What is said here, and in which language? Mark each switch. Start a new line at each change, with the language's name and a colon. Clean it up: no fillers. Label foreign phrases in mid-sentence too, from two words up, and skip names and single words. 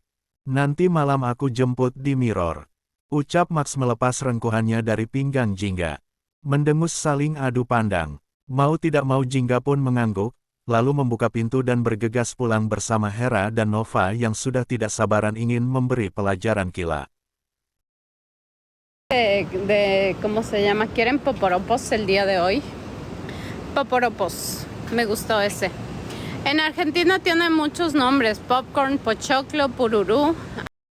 Indonesian: Nanti malam aku jemput di Mirror. Ucap Max melepas rengkuhannya dari pinggang Jingga. Mendengus saling adu pandang. Mau tidak mau Jingga pun mengangguk, lalu membuka pintu dan bergegas pulang bersama Hera dan Nova yang sudah tidak sabaran ingin memberi pelajaran kilat.
Spanish: ¿Cómo se llama? ¿Quieren poporopos el día de hoy? Poporopos, me gustó ese. En Argentina tiene muchos nombres, popcorn, pochoclo, pururú.